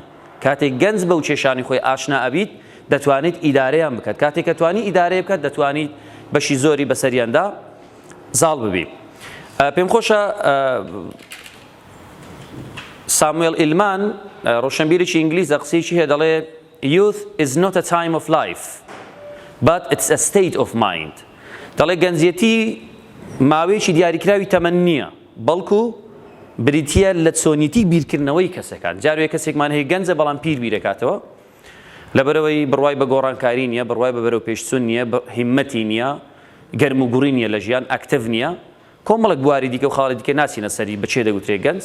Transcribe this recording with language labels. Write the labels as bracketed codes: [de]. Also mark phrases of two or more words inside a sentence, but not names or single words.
[ckb] کاتێک گەنج بەو کێشانی خۆی ئاشنا ئەبیت دەتوانێت ئیدارەیان بکات، کاتێک کە توانی ئیدارەیە بکات دەتوانیت بەشی زۆری بەسەریاندا زاڵ ببی. پێم خۆشە ساموێل ئیلمان ڕۆشنبیرێکی ئینگلیزە قسەیەکی هەیە دەڵێ [en] youth is not a time of life but it's a state of mind. [ckb] دەڵێ گەنجێتی ماوەیەکی دیاریکراوی تەمەن نییە بەڵکو بریتیە لە چۆنیتی بیرکردنەوەی کەسەکان. جارێک کەسێکمان هەیە گەنجە بەڵام پیر بیرەکاتەوە لەبەرەوەی بڕوای بە گۆڕانکاری نییە، بڕوای بە بەرەو پێشچوون نییە، هیممەتی نییە، گەرم و گوڕی نییە لە ژیان، ئەکتیڤ نییە، کۆمەڵێک بواری دیکە و خاڵی دیکە ناچینە سەری بچێ دەگوترێ گەنج.